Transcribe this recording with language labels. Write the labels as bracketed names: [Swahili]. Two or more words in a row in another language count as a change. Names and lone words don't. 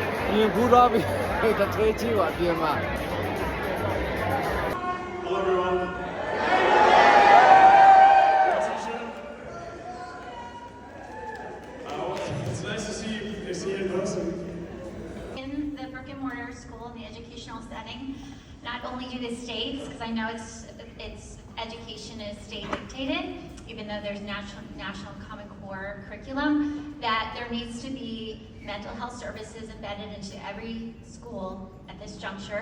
[Burmese] မြင်ဘူးတော့ပြီတစ်ထွေးကြီးပါအပြင်မှာ [English] Hello everyone. It's nice to see you in person. In the brick and mortar school, in the educational setting, not only do the states, because I know it's education is state dictated, even though there's national Common Core curriculum, that there needs to be mental health services embedded into every school at this juncture.